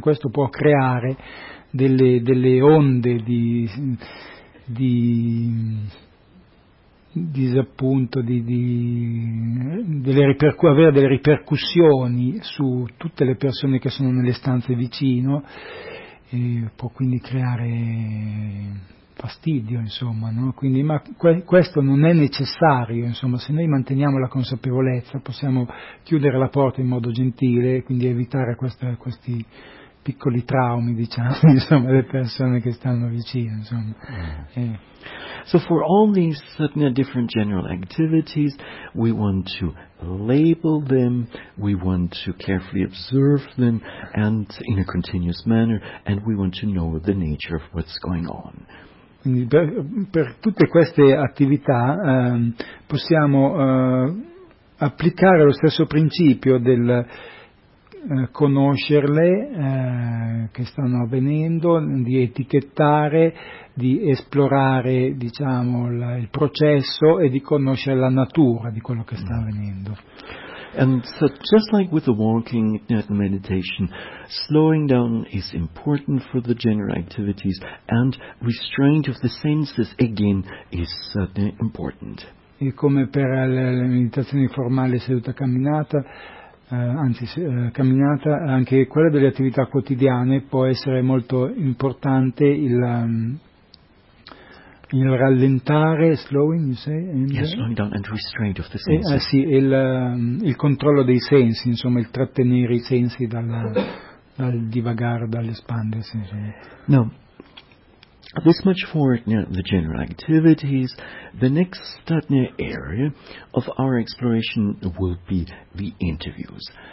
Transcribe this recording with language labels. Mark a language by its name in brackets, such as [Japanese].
[Italian] Questo può creare delle onde di disappunto, avere delle ripercussioni su tutte le persone che sono nelle stanze vicino, e può quindi creare fastidio, insomma, no? Quindi, ma questo non è necessario, insomma, se noi manteniamo la consapevolezza possiamo chiudere la porta in modo gentile, quindi evitare questi piccoli traumi, diciamo, insomma, le persone che stanno vicino, insomma. [English] So for all these certain different general activities, we want to label them, we want to carefully observe them, and in a continuous manner, and we want to know the nature of what's going on. [Italian] Quindi per tutte queste attività possiamo applicare lo stesso principio del conoscerle che stanno avvenendo, di etichettare, di esplorare, diciamo, il processo e di conoscere la natura di quello che sta avvenendo. [English] And so just like with the walking meditation, slowing down is important for the general activities, and restraint of the senses again is certainly important. [Italian] E come per le meditazioni formali seduta camminata, camminata, anche quella delle attività quotidiane può essere molto importante il rallentare, [English] slowing, you say? Yes, slowing down and restraint of the senses. [Italian] Il controllo dei sensi, insomma, il trattenere i sensi dal divagare, dall'espandersi. [English] No. This much for the general activities. The next area of our exploration will be the interviews.